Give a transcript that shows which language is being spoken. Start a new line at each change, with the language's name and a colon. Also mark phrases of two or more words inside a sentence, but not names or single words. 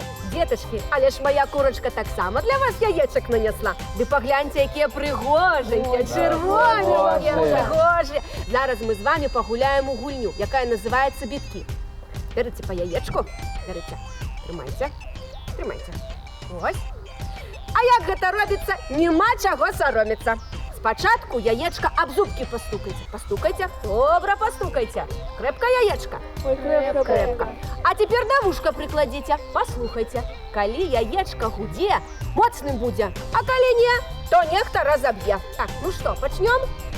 Ukrainian: Діточки, але ж моя курочка так само для вас яєчок нанесла. Ви погляньте, які пригоженькі, червоні, пригожі. Зараз ми з вами погуляємо у гульню, яка називається бітки. Берете по яєчку, тримайте.
Belarusian: Ось. А як гэта робіцца, нема чаго сароміцца.
Ukrainian: Спачатку яєчка об зубки постукайте. Добре, постукайте. Крепко яєчка? Ой, крепко. А тепер до вушка прикладите. Послухайте. Коли яєчка гуде, моцним буде. А коли не, то нехто розоб'є. Так, ну що, почнем?